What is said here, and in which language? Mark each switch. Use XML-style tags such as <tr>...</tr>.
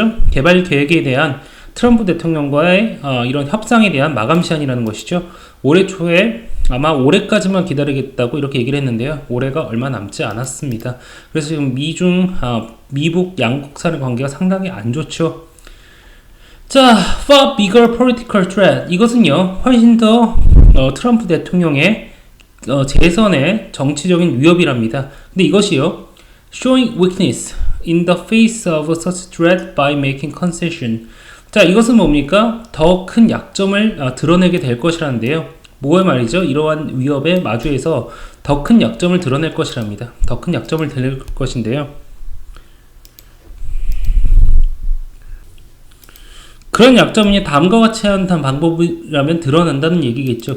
<ko>개발 계획에 대한 트럼프 대통령과의 이런 협상에 대한 마감 시한이라는 것이죠. 올해 초에 아마 올해까지만 기다리겠다고 이렇게 얘기를 했는데요. 올해가 얼마 남지 않았습니다. 그래서 지금 미북 양국 간의 관계가 상당히 안 좋죠.</ko> <en>자, far bigger political threat.</en> <ko>이것은요, 훨씬 더 트럼프 대통령의 재선의 정치적인 위협이랍니다. 근데 이것이요,</ko> <en>showing weakness in the face of such threat by making concession.</en> <ko>자, 이것은 뭡니까? 더 큰 약점을 드러내게 될 것이라는데요. 뭐의 말이죠? 이러한 위협에 마주해서 더 큰 약점을 드러낼 것이랍니다. 더 큰 약점을 드러낼 것인데요. 그런 약점이 다음과 같이 한 방법이라면 드러난다는 얘기겠죠.</ko>